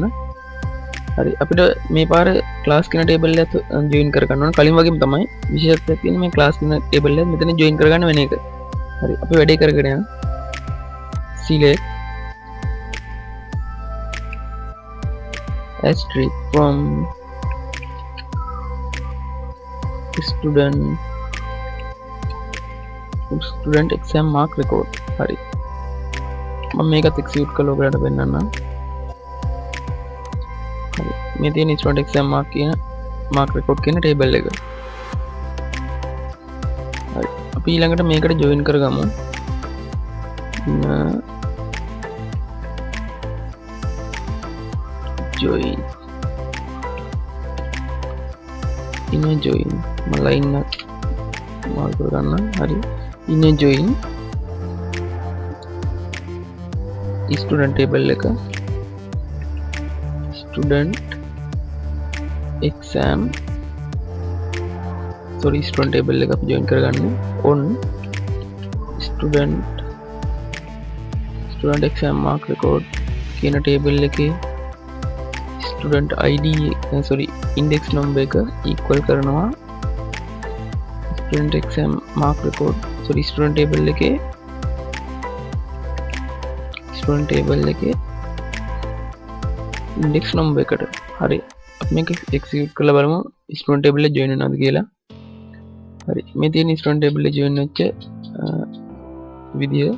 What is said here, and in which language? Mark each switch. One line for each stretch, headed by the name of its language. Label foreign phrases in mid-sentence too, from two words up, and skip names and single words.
Sinhala: හරි අපිට මේ පාර ක්ලාස් කියන ටේබල් එක ජොයින් කරගන්න ඕන. කලින් වගේම තමයි විශේෂත්වයක් තියෙන්නේ මේ ක්ලාස් කියන ටේබල් එක මෙතන ජොයින් කරගන්න වෙන එක. හරි අපි වැඩේ කරගෙන යමු.
English: select asterisk from student exam mark record.
Sinhala: හරි මම මේකත් එක්සිකියුට් කරලා ඔයාලට පෙන්නන්නම්. හරි මේ තියෙන
English: student exam mark
Sinhala: කියන
English: mark record
Sinhala: කියන ටේබල් එක. හරි අපි ඊළඟට මේකට ජොයින් කරගමු.
English: join inner join line mark කරගන්න. හරි inner join student table එක student exam student table එක අපි join කරගන්න on student exam mark record කියන table එකේ student id index number එක equal කරනවා student exam mark record student table එකේ index number එකට.
Sinhala: හරි අපි මේක එක්සිකියුට් කරලා බලමු
English: student table
Sinhala: එක join වෙනවද කියලා. හරි මේ තියෙන
English: student table
Sinhala: එක join වෙච්ච විදිය.